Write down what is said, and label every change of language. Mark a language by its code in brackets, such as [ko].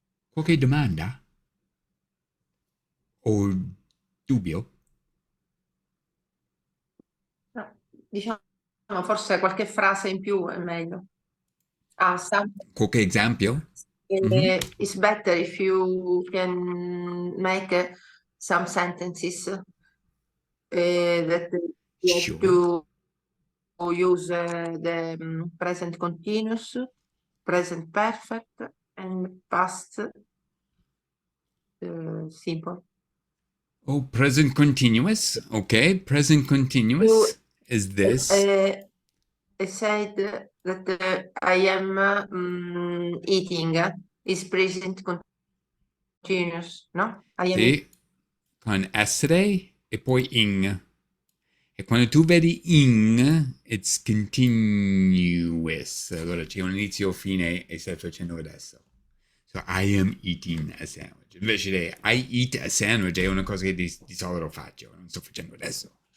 [it] Qualche domanda? O dubbio? No, diciamo, forse qualche frase in più è meglio. [en] Some, [it] Qualche esempio? [en] it's better if you can make some sentences that you have Sure. to use the present continuous, present perfect, and past simple. Oh, present continuous. Okay, present continuous is this. I said that I am eating is present continuous, no? I am [it] Sì, con essere e poi ing. E quando tu vedi ing, [en] it's continuous. [it] Allora c'è un inizio fine e stai facendo adesso. [en] So I am eating a sandwich. [it] Invece di [en] I eat a sandwich [it] è una cosa che di solito faccio, non sto facendo adesso.